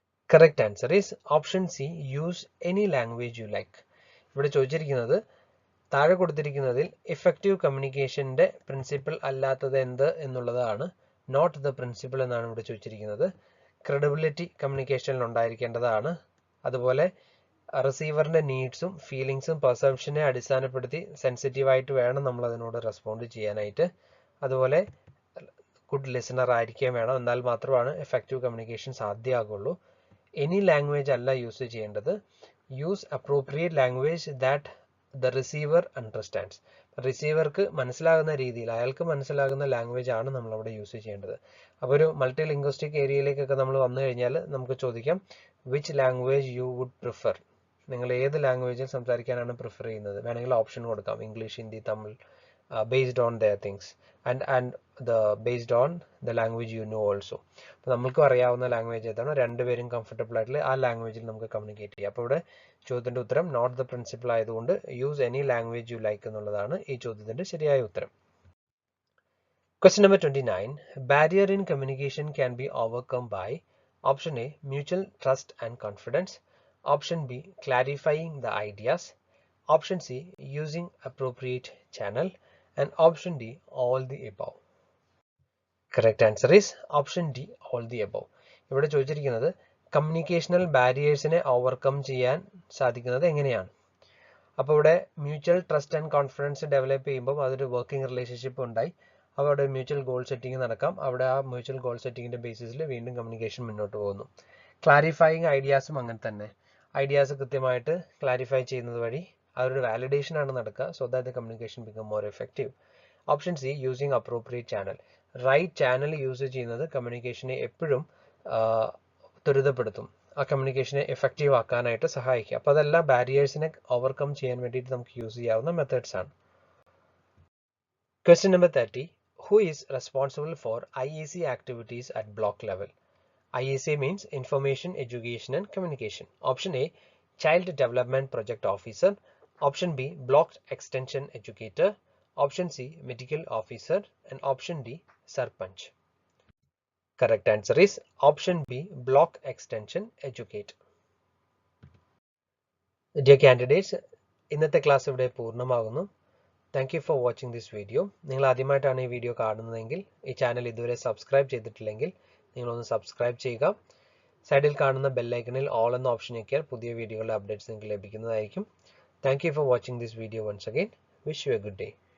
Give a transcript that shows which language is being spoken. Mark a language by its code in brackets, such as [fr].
[en] Correct answer is option C, use any language you like. [ml] ഇവിടെ ചോദിച്ചിരിക്കുന്നത്, താഴെ കൊടുത്തിരിക്കുന്നതിൽ effective കമ്മ്യൂണിക്കേഷന്റെ principle അല്ലാത്തത് എന്ത് എന്നുള്ളതാണ്. [en] not the principle [ml] എന്നാണ് ഇവിടെ ചോദിച്ചിരിക്കുന്നത്. ക്രെഡിബിലിറ്റി കമ്മ്യൂണിക്കേഷനിൽ ഉണ്ടായിരിക്കേണ്ടതാണ്. അതുപോലെ റിസീവറിന്റെ നീഡ്സും ഫീലിങ്സും പെർസെപ്ഷനെ അടിസ്ഥാനപ്പെടുത്തി സെൻസിറ്റീവായിട്ട് വേണം നമ്മൾ അതിനോട് റെസ്പോണ്ട് ചെയ്യാനായിട്ട്. അതുപോലെ ഗുഡ് ലിസണർ ആയിരിക്കുകയും വേണം. എന്നാൽ മാത്രമാണ് എഫക്റ്റീവ് കമ്മ്യൂണിക്കേഷൻ സാധ്യമാകുള്ളൂ. എനി ലാംഗ്വേജ് അല്ല യൂസ് ചെയ്യേണ്ടത്. [en] Use appropriate language that the receiver understands. [ml] റിസീവർക്ക് മനസ്സിലാകുന്ന രീതിയിൽ, അയാൾക്ക് മനസ്സിലാകുന്ന ലാംഗ്വേജ് ആണ് നമ്മൾ അവിടെ യൂസ് ചെയ്യേണ്ടത്. അപ്പോൾ ഒരു മൾട്ടി ലിംഗ്വിസ്റ്റിക് ഏരിയയിലേക്കൊക്കെ നമ്മൾ വന്നു കഴിഞ്ഞാൽ നമുക്ക് ചോദിക്കാം, [en] Which language you would prefer. [ml] നിങ്ങൾ ഏത് ലാംഗ്വേജിൽ സംസാരിക്കാനാണ് പ്രിഫർ ചെയ്യുന്നത്? വേണമെങ്കിൽ ഓപ്ഷൻ കൊടുക്കാം, English, Hindi, Tamil, [en] based on their things and the based on the language you know also. [ml] അപ്പോൾ നമുക്ക് അറിയാവുന്ന ലാംഗ്വേജ് ഏതാണോ രണ്ടുപേരും കംഫർട്ടബിൾ ആയിട്ടുള്ള ആ ലാംഗ്വേജിൽ നമുക്ക് കമ്മ്യൂണിക്കേറ്റ് ചെയ്യാം. അപ്പോൾ ഇവിടെ ചോദ്യത്തിന്റെ ഉത്തരം [en] not the principle [ml] ആയതുകൊണ്ട് [en] use any language you like [ml] എന്നുള്ളതാണ് ഈ ചോദ്യത്തിന്റെ ശരിയായ ഉത്തരം. [en] Question number 29. Barrier in communication can be overcome by option A, mutual trust and confidence. Option B, clarifying the ideas. Option C, using appropriate channel. And option D, all the above. Correct answer is option D, all the above. [ml] ഇവിടെ ചോദിച്ചിരിക്കുന്നത് കമ്മ്യൂണിക്കേഷണൽ ബാരിയേഴ്സിനെ overcome ചെയ്യാൻ സാധിക്കുന്നത് എങ്ങനെയാണ്. അപ്പോൾ ഇവിടെ mutual trust and confidence develop ചെയ്യുമ്പോൾ അതൊരു working relationship ഉണ്ടായി. അപ്പോൾ അവിടെ മ്യൂച്വൽ ഗോൾ സെറ്റിംഗ് നടക്കാം. അവിടെ ആ മ്യൂച്വൽ ഗോൾ സെറ്റിംഗിന്റെ ബേസിസിൽ വീണ്ടും കമ്മ്യൂണിക്കേഷൻ മുന്നോട്ട് പോകുന്നു. ക്ലാരിഫയിങ് ഐഡിയാസും അങ്ങനെ തന്നെ. ഐഡിയാസ് കൃത്യമായിട്ട് ക്ലാരിഫൈ ചെയ്യുന്നത് വഴി അതൊരു വാലിഡേഷൻ ആണ് നടക്കുക. [en] So that the communication become more effective. Option C, using appropriate channel. [ml] Right channel use ചെയ്യുന്നത് കമ്മ്യൂണിക്കേഷനെ എപ്പോഴും ത്വരിതപ്പെടുത്തും, ആ കമ്മ്യൂണിക്കേഷനെ എഫക്റ്റീവ് ആക്കാനായിട്ട് സഹായിക്കുക. അപ്പോൾ അതെല്ലാം ബാരിയേഴ്സിനെ ഓവർകം ചെയ്യാൻ വേണ്ടിയിട്ട് നമുക്ക് യൂസ് ചെയ്യാവുന്ന മെത്തേഡ്സ് ആണ്. [en] Question number 30. Who is responsible for IEC activities at block level? IEC means Information, Education and Communication. Option A, Child Development Project Officer. Option B, Block Extension Educator. Option C, Medical Officer. And option D, Sarpanch. Correct answer is option B, Block Extension Educator. [ml] Dear candidates, ഇന്നത്തെ class ഇവിടെ പൂർണ്ണമാകുന്നു. [en] Thank you for watching this video. [ml] നിങ്ങൾ ആദ്യമായിട്ടാണ് ഈ video കാണുന്നതെങ്കിൽ ഈ channel ഇതുവരെ subscribe ചെയ്തിട്ടില്ലെങ്കിൽ നിങ്ങളൊന്ന് സബ്സ്ക്രൈബ് ചെയ്യുക. സൈഡിൽ കാണുന്ന ബെല്ലൈക്കണിൽ ഓൾ എന്ന ഓപ്ഷൻ ഞെക്കിയാൽ പുതിയ വീഡിയോകളുടെ അപ്ഡേറ്റ്സ് നിങ്ങൾക്ക് ലഭിക്കുന്നതായിരിക്കും. [en] Thank you for watching this video once again. Wish you a good day.